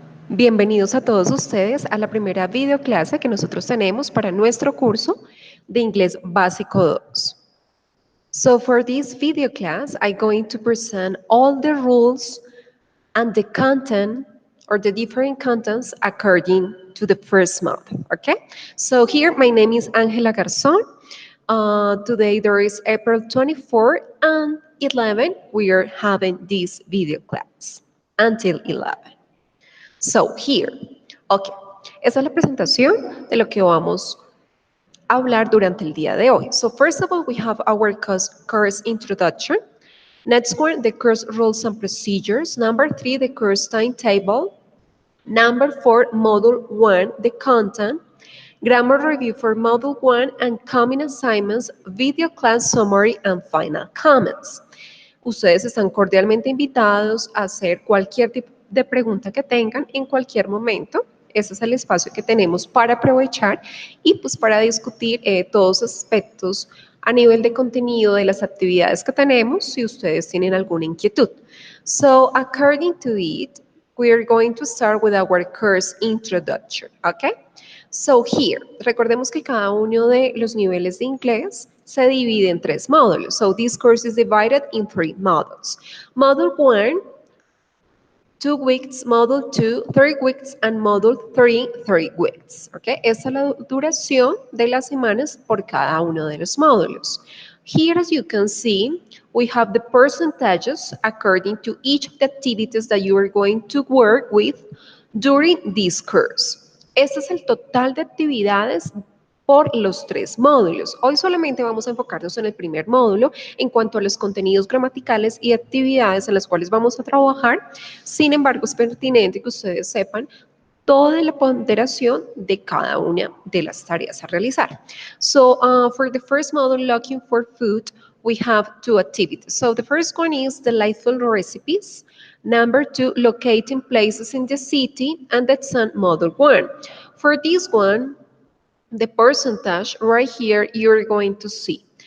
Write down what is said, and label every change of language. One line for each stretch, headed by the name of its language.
Spanish: Bienvenidos a todos ustedes a la primera videoclase que nosotros tenemos para nuestro curso de Inglés Básico 2.
English: So for this video class, I'm going to present all the rules and the content or the different contents according to the first month, okay? So here, my name is Angela Garzón. Today there is April 24 and 11. We are having this video class until 11. So here, okay,
Spanish: esa es la presentación de lo que vamos a hablar durante el día de hoy.
English: So first of all, we have our course introduction. Next one, the course rules and procedures. Number 3, the course timetable. Number 4, Module 1, the content. Grammar review for Module 1 and coming assignments, video class summary, and final comments.
Spanish: Ustedes están cordialmente invitados a hacer cualquier tipo de pregunta que tengan en cualquier momento. Ese es el espacio que tenemos para aprovechar y pues para discutir todos los aspectos a nivel de contenido de las actividades que tenemos si ustedes tienen alguna inquietud.
English: So according to it, we are going to start with our course introduction, okay?
Spanish: So here, recordemos que cada uno de los niveles de inglés se divide en 3 módulos.
English: So this course is divided in 3 modules. Module 1, 2 weeks, Module 2, 3 weeks, and Module 3, 3 weeks. Okay?
Spanish: Esa es la duración de las semanas por cada uno de los módulos.
English: Here, as you can see, we have the percentages according to each of the activities that you are going to work with during this course.
Spanish: Este es el total de actividades por los 3 módulos. Hoy solamente vamos a enfocarnos en el primer módulo en cuanto a los contenidos gramaticales y actividades en las cuales vamos a trabajar. Sin embargo, es pertinente que ustedes sepan toda la ponderación de cada una de las tareas a realizar.
English: So, for the first module, Looking for Food, we have 2 activities. So, the first one is Delightful Recipes. Number 2, Locating Places in the City, and that's on Module 1. For this one, the percentage right here, you're going to see.